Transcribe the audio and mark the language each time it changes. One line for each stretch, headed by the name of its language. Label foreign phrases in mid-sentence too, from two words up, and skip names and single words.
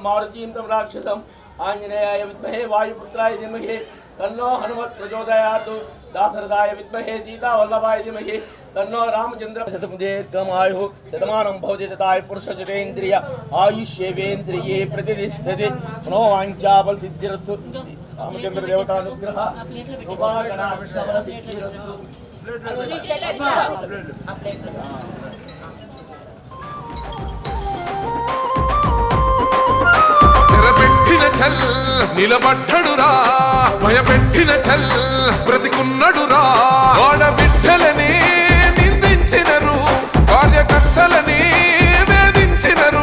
Sanskrit: मारुतीं तं राक्षसम् आञ्जनेयाय विद्महे वायुपुत्राय धीमहि तन्नो हनुमत् प्रचोदयात् दाशरथाय विद्महे सीतावल्लभाय धीमहि तन्नो रामचंद्र दीर्घमायुः शतमानं भवति तथाय पुरुषजतेन्द्रिय आयुष्येवेन्द्रिये प्रतिष्ठते मनोवाञ्छाफलसिद्धिरस्तु रामचंद्र देवतानुग्रह कृपाकटाक्षफलसिद्धिरस्तु।
Telugu: చెరపెట్టిన చల్ నిలబడ్డడురా, భయపెట్టిన చల్ బ్రతికున్నడురా, ఆడబిడ్డలని నిందించినరు, కార్యకర్తలని వేధించినరు.